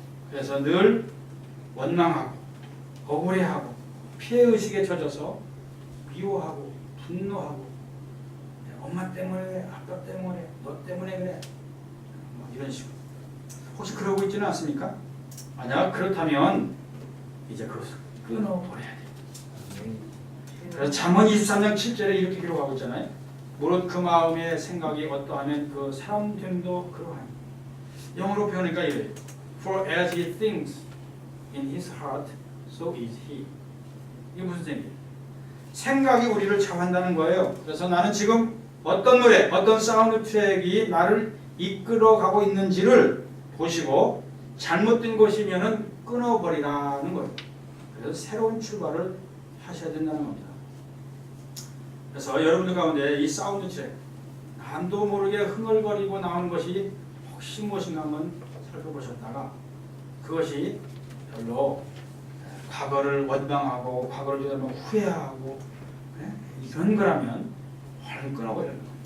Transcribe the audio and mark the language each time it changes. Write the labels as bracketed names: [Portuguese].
[Korean] 그래서 늘 원망하고 억울해하고 피해의식에 젖어서 미워하고 분노하고 엄마 때문에 아빠 때문에 너 때문에 그래 뭐 이런 식으로 혹시 그러고 있지는 않습니까? 만약 그렇다면 이제 그것을 끊어버려야 돼요. 그래서 잠언 23장 7절에 이렇게 기록하고 있잖아요. 무릇 그 마음의 생각이 어떠하면 그 사람됨도 그러하니. 영어로 표현하니까 이래요. [English] For as he thinks in his heart, so is he. [Korean] 이게 무슨 생각이에요? 생각이 우리를 좌우한다는 거예요. 그래서 나는 지금 어떤 노래, 어떤 사운드 트랙이 나를 이끌어가고 있는지를 보시고 잘못된 것이면은 끊어버리라는 거예요. 그래서 새로운 출발을 하셔야 된다는 겁니다. 그래서 여러분들 가운데 이 사운드 트랙, 남도 모르게 흥얼거리고 나오는 것이 혹시 무엇인가 한번 살펴보셨다가 그것이 별로 과거를 원망하고 과거를 뒤돌아보면 후회하고 이런 거라면 얼른 끊어버려야 돼요.